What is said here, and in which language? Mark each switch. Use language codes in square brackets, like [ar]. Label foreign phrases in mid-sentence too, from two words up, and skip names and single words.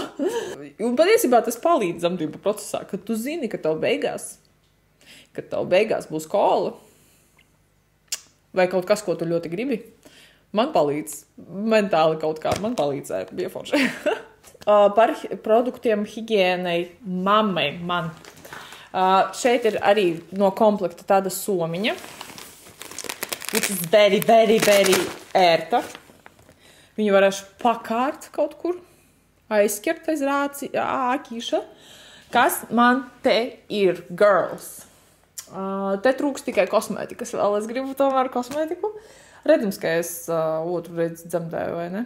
[lv] Un patiesībā tas palīdz dzemdību procesā, kad tu zini, ka tev beigās būs kola vai kaut kas, ko tu ļoti gribi. Man palīdz, mentāli kaut kā, man palīdzēja, bija forši. Par produktiem higiēnai mammai man. Šeit ir arī no komplekta tāda somiņa, [en] which is very, very, very ērta. [lv] Viņu varēšu pakārt kaut kur, aizķert aiz āķīša. Kas man te ir, girls? Te trūks tikai kosmētikas vēl. Es gribu tomēr kosmētiku. Redzams, ka es otru reizi dzemdēju, vai ne?